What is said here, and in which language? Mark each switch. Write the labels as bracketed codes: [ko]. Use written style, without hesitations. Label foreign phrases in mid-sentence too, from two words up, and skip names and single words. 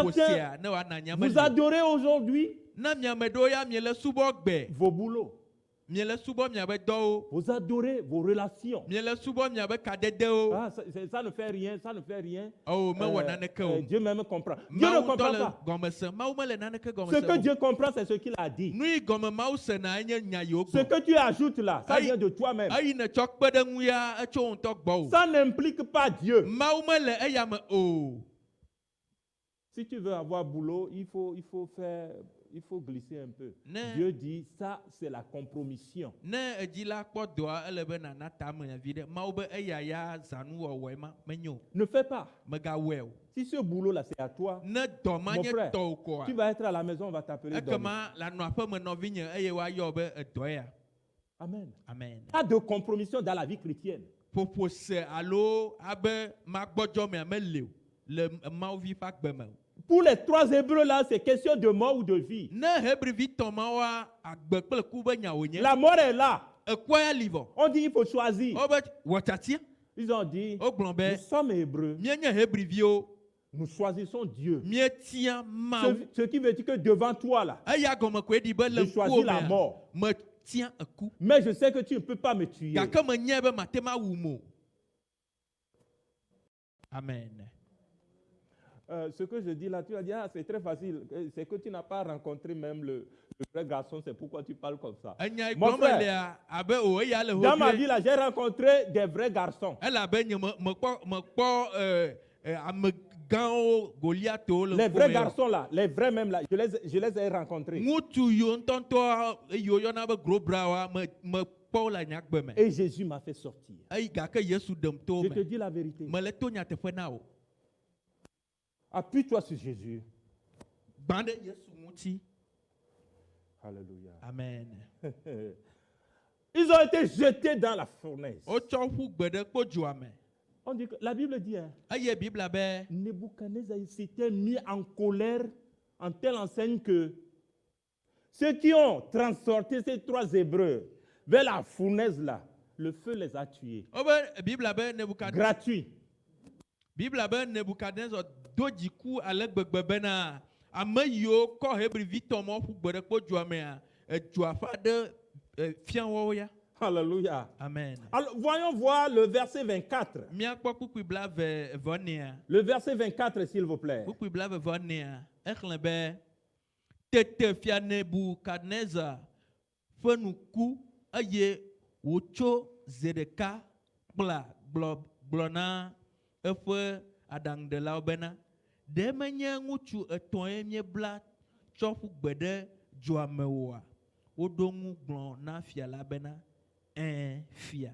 [fr] Certains, [ee] sia ne woana nyame [fr] Vous [ee] li. [fr] adorez aujourd'hui [ee] Na miame ɖewo ya miele subɔ gbe. [fr] vos boulots. [ee] Miele subo miabe dɔwo. [fr] Vous adorez vos relations. [ee] Miele subo miabe kadedewo. [fr] Ah, ça ne fait rien, ça ne fait rien. [ee] Oh, me wɔ naneke o. [fr] Dieu même comprend. Dieu ne [ee] Mawu [fr] comprend [ee] ŋutɔ le [fr] pas. [ee] gɔmese. Mawu mele naneke [fr] Ce [ee] gɔmese [fr] que [ee] o. [fr] Dieu comprend, c'est ce qu'il a dit. [ee] Nu yi gɔme Mawu sena enye nya yiwo [fr] Ce [ee] gblɔ. [fr] que tu ajoutes là, ça Aïe. vient de toi-même. [ee] Eyi ne tsɔ kpe ɖe ŋu ya etso wo ŋutɔ gbɔ o. [fr] Ça n'implique pas Dieu. [ee] Mawu mele eya me o. [fr] Si tu veux avoir boulot, il faut glisser un peu. [ee] Ne. [fr] Dieu dit, ça, c'est la compromission. [ee] Ne edzila kpɔ dɔa ele be nana tame vi ɖe. Mawu be eya ya zanu wɔwɔe ma menyo. [fr] Ne fais pas. [ee] Megawɔe o. [fr] Si ce boulot-là, c'est à toi, [ee] Ne dɔ ma [fr] mon [ee] nye [fr] frère, [ee] tɔwo koa. [fr] tu vas être à la maison, on va t'appeler dormir. [ee] Ekema le nɔaƒe me nɔvinye eye woayɔ be edɔ ya. [fr] Amen. Amen. Pas de compromission dans la vie chrétienne. [ee] Ƒoƒo se alo abe magbɔdzɔmea mele o le Mawuvi ƒe agbe me o. [fr] Pour les 3 Hébreux là, c'est question de mort ou de vie. [ee] Ne Hébrevitɔ mawoa agbe kple ku be nya wònye. [fr] La mort est là. [ee] Ekua ya li vɔ. [fr] On dit il faut choisir. [ee] Wobe wɔtsatia. [fr] Ils ont dit, [ee] Wogblɔ [fr] nous [ee] be [fr] sommes Hébreux. [ee] míenye Hébriviwo. [fr] Nous choisissons Dieu. [ee] Míetia Mawu. [fr] Ce qui veut dire que devant toi là, [ee] Eya gɔme koe ɖi be le [fr] j'ai choisi la [ee] ŋkuwò [fr] mort. [ee] mea metia eku. [fr] Mais je sais que tu ne peux pas me tuer. [ee] Gake menye be mate ma wum o. [fr] Amen. Ce que je dis là, tu vas dire, ah, c'est très facile. C'est que tu n'as pas rencontré même le vrai garçon, c'est pourquoi tu parles comme ça. [ee] Enya [fr] Mon [ee] gblɔm [fr] frère, [ee] lea abe o eya le [fr] Dans ma [ee] ho [fr] vie là, j'ai rencontré des vrais garçons. [ee] elabe nye mekpɔ amegãwo Goliatwo le [fr] Les vrais [ee] ŋkume o. [fr] garçons là, les vrais même là, je les ai rencontrés. [ee] Ŋutsu yiwo ŋutɔŋutɔ yiwo yɔna be grobrawoa mekpɔ le nyagbe me. [fr] Et Jésus m'a fait sortir. [ee] Eyi gake Yesu ɖem to [fr] Je te [ee] me. [fr] dis la vérité. [ee] Mele to nyateƒe na wo. [fr] Appuie-toi sur Jésus. [ee] Gbã ɖe Yesu ŋuti. [fr] Alléluia. Amen. Ils ont été jetés dans la fournaise. [ee] Wotsɔ ƒu gbe ɖe kpodzoa me. [fr] On dit que, la Bible dit, hein, [ee] Eye Bibla be [fr] Nebuchadnezzar s'était mis en colère en telle enseigne que ceux qui ont transporté ces 3 Hébreux vers la fournaise là, le feu les a tués. [ee] wobe Bibla be Nebukadnezar. [fr] Gratuit. [ee] Bibla be Nebukadnezar do dziku ale gbegbe bena ame yiwo kɔ Hebrivitɔ ma ƒu gbe ɖe kpodzoa mea edzoa ƒe aɖe fia woawo ya. [fr] Alléluia. Amen. Alors, voyons voir le verset 24. [ee] Míakpɔ kpukpui blavevɔnea. [fr] Le verset 24, s'il vous plaît. [ee] Kpukpui blavevɔnea exlẽ be tete fia Nebukadnezar ƒe nu ku eye wòtso ze ɖeka kpla gblɔ na eƒe aɖaŋuɖelawo bena ɖe menye ŋutsu etɔ̃ ye míebla tsɔ ƒu gbe ɖe dzoa me oa, woɖo ŋu gblɔ na fia la bena fia.